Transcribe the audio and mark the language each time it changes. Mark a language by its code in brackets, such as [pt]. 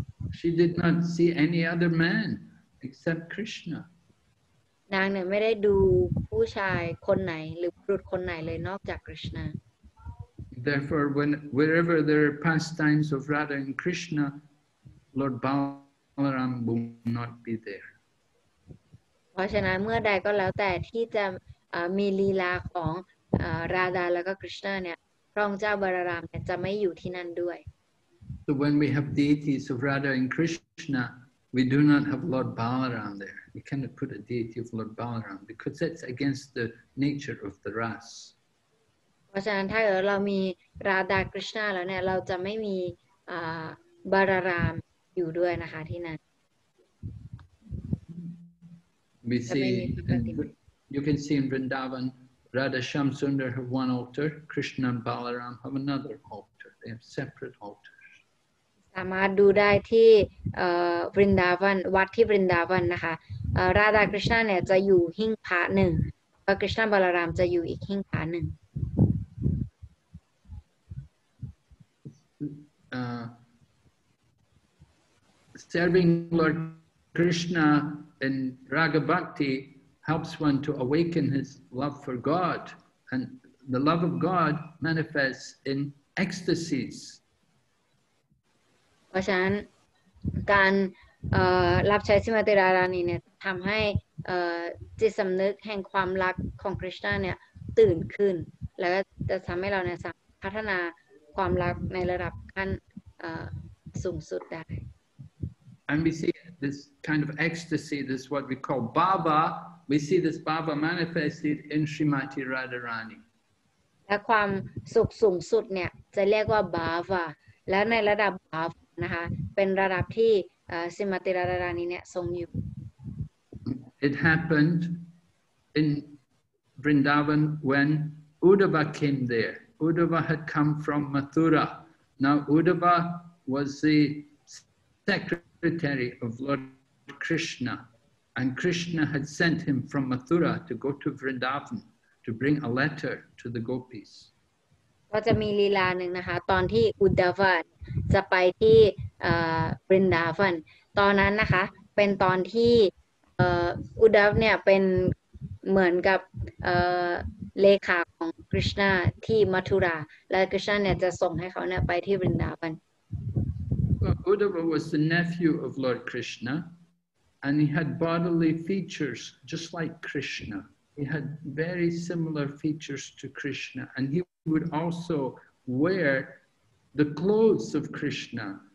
[en] She did not see any other man except Krishna. [th] นางเนี่ยไม่ได้ดูผู้ชายคนไหนหรือบุรุษคนไหนเลยนอกจากคริชนา [en] Therefore, wherever there are pastimes of Radha and Krishna, Lord Balaram will not be there. [th] เพราะฉะนั้นเมื่อใดก็แล้วแต่ที่จะมีลีลาของราดาแล้วก็คริชนาเนี่ยพระองค์เจ้าบารารามเนี่ยจะไม่อยู่ที่นั่นด้วย [en] So when we have deities of Radha and Krishna, we do not have Lord Balaram there. We cannot put a deity of Lord Balaram because that's against the nature of the ras. [th] เพราะฉะนั้นถ้าเรามีราดาคริชนาแล้วเนี่ยเราจะไม่มีบารารามอยู่ด้วยนะคะที่นั่น [en] We see, you can see in Vrindavan, Radha Shamsundar have one altar, Krishna and Balaram have another altar. They have separate altars. [th] สามารถดูได้ที่วรินดาวันวัดที่วรินดาวันนะคะราดาคริชนาเนี่ยจะอยู่หิ้งพระหนึ่งแล้วคริชนาบาลารามจะอยู่อีกหิ้งพระหนึ่ง [en] Serving Lord Krishna in Raga Bhakti helps one to awaken his love for God, and the love of God manifests in ecstasies. [th] เพราะฉะนั้นการรับใช้สิมาเตรารานีเนี่ยทำให้จิตสำนึกแห่งความรักของคริชนาเนี่ยตื่นขึ้นแล้วก็จะทำให้เราเนี่ยสามารถพัฒนาความรักในระดับขั้นสูงสุดได้ [en] And we see this kind of ecstasy, this is what we call bhava. We see this bhava manifested in Srimati Radharani. [th] และความสุขสูงสุดเนี่ยจะเรียกว่าบาฟาและในระดับบาฟนะคะเป็นระดับที่สิมาติรารานีเนี่ยทรงอยู่ [en] It happened in Vrindavan when Uddhava came there. Uddhava had come from Mathura. Now Uddhava was the secretary of Lord Krishna, and Krishna had sent him from Mathura to go to Vrindavan to bring a letter to the gopis. [th] ก็จะมีลีลาหนึ่งนะคะตอนที่อุดดาวันจะไปที่บรินดาวันตอนนั้นนะคะเป็นตอนที่อุดดาฟเนี่ยเป็นเหมือนกับเลขาของคริชนาที่มัทุราและคริชนาเนี่ยจะส่งให้เขาเนี่ยไปที่บรินดาวัน [en] Uddhava was the nephew of Lord Krishna, and he had bodily features just like Krishna. He had very similar features to Krishna, and he would also wear the clothes of Krishna.